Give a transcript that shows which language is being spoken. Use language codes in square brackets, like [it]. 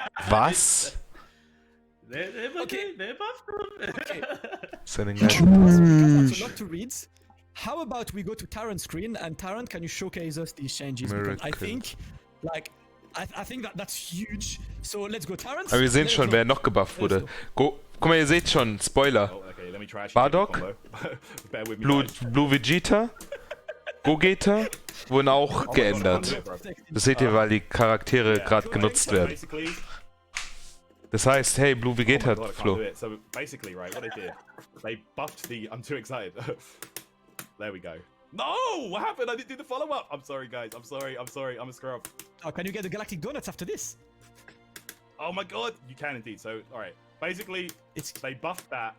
[de] Was? [en] They buffed him. Okay. Sending That's a lot to read. How about we go to Tarrant's screen, and Tarrant, can you showcase us these changes? Because I think, like, I think that's huge. So let's go, Tarrant. [de] Aber wir sehen schon, wer noch gebufft wurde. Guck mal, ihr seht schon, Spoiler. Bardock, Blue Vegeta, Gogeta wurden auch geändert. Das seht ihr, weil die Charaktere gerade genutzt werden. Das heißt, hey, Blue Vegeta hat Flo. [en] So basically, right, what they did, they buffed the... I'm too excited. There we go. No! What happened? I didn't do the follow-up! I'm sorry, guys. I'm sorry. I'm a screw up. Oh, can you get the Galactic Donuts after this? Oh my god! You can indeed. So, alright. Basically, they buffed that.